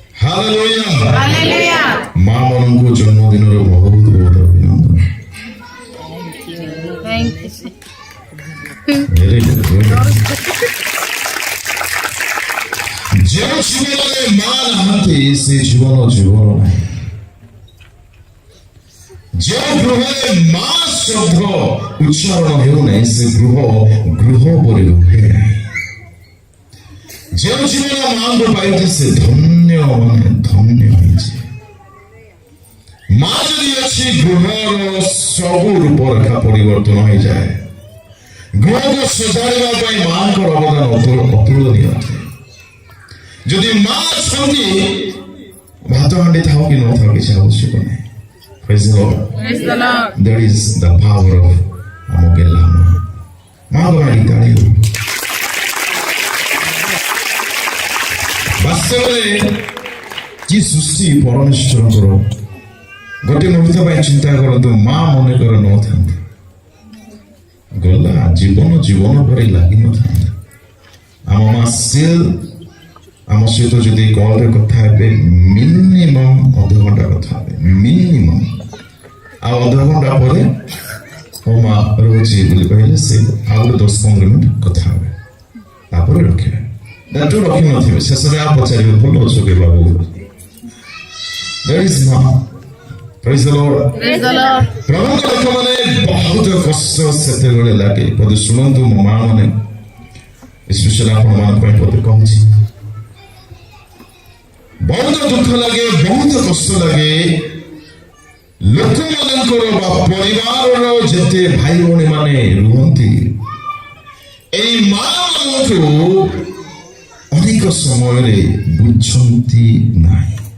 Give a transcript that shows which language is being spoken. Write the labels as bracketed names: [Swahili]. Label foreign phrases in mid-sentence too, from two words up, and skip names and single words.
[Odia] ହାଲେଲୁୟା [English] Hallelujah. [Odia] ମା ମାନଙ୍କୁ ଜନ୍ମଦିନର ବହୁତ ବହୁତ ଅଭିନନ୍ଦନ। [English] Thank you. Very good, very good. [Odia] ଯେଉଁ ଜୀବନରେ ମା ନାହାନ୍ତି ସେ ଜୀବନ ଜୀବନ ନାହିଁ। ଯେଉଁ ଗୃହରେ ମା ଶବ୍ଦ ଉଚ୍ଚାରଣ ହେଉନାହିଁ ସେ ଗୃହ ଗୃହ ପରି ରୁହେ ନାହିଁ। ଯେଉଁ ଜୀବନ ମାଙ୍କୁ ପାଇଛି ସେ ଧନ୍ୟ ମାନେ ଧନ୍ୟ ହେଇଛି। ମା ଯଦି ଅଛି ଗୃହର ସବୁ ରୂପରେଖା ପରିବର୍ତ୍ତନ ହେଇଯାଏ। ଗୃହକୁ ସଜାଡ଼ିବା ପାଇଁ ମାଙ୍କର ଅବଦାନ ଅତୁଳନୀୟ ଅଟେ। ଯଦି ମା ଅଛନ୍ତି ଭାତ ହାଣ୍ଡି ଥାଉ କି ନଥାଉ କିଛି ଆବଶ୍ୟକ ନାହିଁ। [English] Praise the Lord. Praise the Lord. That is the power of [Odia] ଆମ ଗେଲା ମାଙ୍କ ପାଇଁ ତାଳି ହଉ। ବାସ୍ତବରେ କି ସୃଷ୍ଟି ପରମେଶ୍ୱରଙ୍କର ଗୋଟେ ମୁହୂର୍ତ୍ତ ପାଇଁ ଚିନ୍ତା କରନ୍ତୁ ମା ମନେକର ନଥାନ୍ତେ ଗଲା ଜୀବନ ଜୀବନ ପରି ଲାଗିନଥାନ୍ତା। ଆମ ମା still ଆମ ସହିତ ଯଦି କଲରେ କଥା ହେବେ ମିନିମମ୍ ଅଧଘଣ୍ଟା କଥା ହେବେ ମିନିମମ୍। ଆଉ ଅଧଘଣ୍ଟା ପରେ ମୋ ମା ରହୁଛି ବୋଲି କହିଲେ ସେ ଆଉ ଗୋଟେ 10-15 ମିନିଟ୍ କଥା ହେବେ ତାପରେ ରଖିବେ। ଦାଟୁ ରଖିନଥିବେ ଶେଷରେ ଆଉ ପଚାରିବେ ଭଲ ଅଛ କି ବାବୁ। [English] That is ମା। Praise the Lord. Praise the Lord. [Odia] ପ୍ରଭୁଙ୍କ ଲୋକମାନେ ବହୁତ କଷ୍ଟ ସେତେବେଳେ ଲାଗେ। ପଦେ ଶୁଣନ୍ତୁ ମୋ ମା ମାନେ ସ୍ପେଶାଲ ଆପଣମାନଙ୍କ ପାଇଁ ପଦେ କହୁଛି। ବହୁତ ଦୁଃଖ ଲାଗେ ବହୁତ କଷ୍ଟ ଲାଗେ ଲୋକମାନଙ୍କର ବା ପରିବାରର ଯେତେ ଭାଇ ଭଉଣୀ ମାନେ ରୁହନ୍ତି ଏଇ ମା ମାନଙ୍କୁ ଅନେକ ସମୟରେ ବୁଝନ୍ତି ନାହିଁ।